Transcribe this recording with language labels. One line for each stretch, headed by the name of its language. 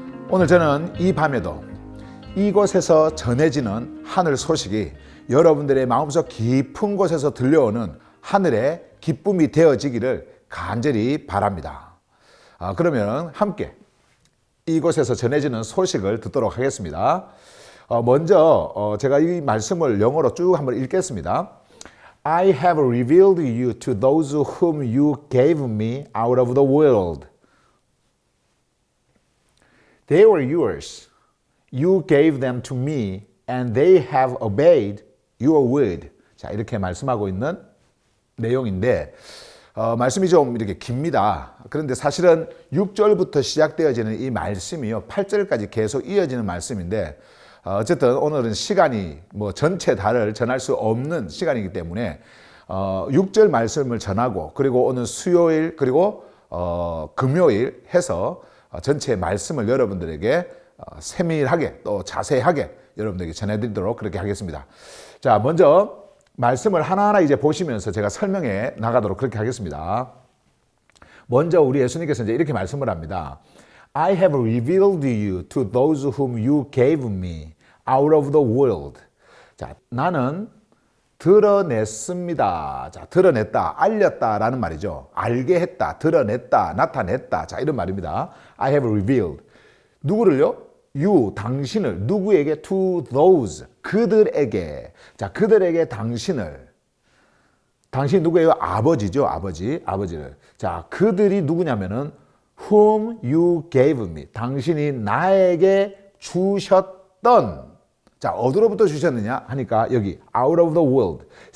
Korean: 오늘 저는 이 밤에도 이곳에서 전해지는 하늘 소식이 여러분들의 마음속 깊은 곳에서 들려오는 하늘의 기쁨이 되어지기를 간절히 바랍니다. 그러면 함께 이곳에서 전해지는 소식을 듣도록 하겠습니다. 먼저 제가 이 말씀을 영어로 쭉 한번 읽겠습니다.
English: I have revealed you to those whom you gave me out of the world. They were yours. You gave them to me and they have obeyed your word.
Korean: 자, 이렇게 말씀하고 있는 내용인데 말씀이 좀 이렇게 깁니다. 그런데 사실은 6절부터 시작되어지는 이 말씀이요, 8절까지 계속 이어지는 말씀인데 어쨌든 오늘은 시간이 전체 다를 전할 수 없는 시간이기 때문에 6절 말씀을 전하고 그리고 오늘 수요일 그리고 금요일 해서 전체 말씀을 여러분들에게 세밀하게 또 자세하게 여러분들에게 전해드리도록 그렇게 하겠습니다. 자, 먼저 말씀을 하나하나 이제 보시면서 제가 설명해 나가도록 그렇게 하겠습니다. 먼저 우리 예수님께서 이제 이렇게 말씀을 합니다.
English: I have revealed you to those whom you gave me out of the world.
Korean: 자, 나는 드러냈습니다. 자, 드러냈다, 알렸다라는 말이죠. 알게 했다, 드러냈다, 나타냈다. 자, 이런 말입니다.
English: I have revealed.
Korean: 누구를요?
English: You,
Korean: 당신을. 누구에게?
English: To those.
Korean: 그들에게. 자, 그들에게 당신을. 당신이 누구예요? 아버지죠. 아버지를. 자, 그들이 누구냐면은
English: whom you gave me.
Korean: 당신이 나에게 주셨던. 자, 어디로부터 주셨느냐 하니까 여기
English: out of the world.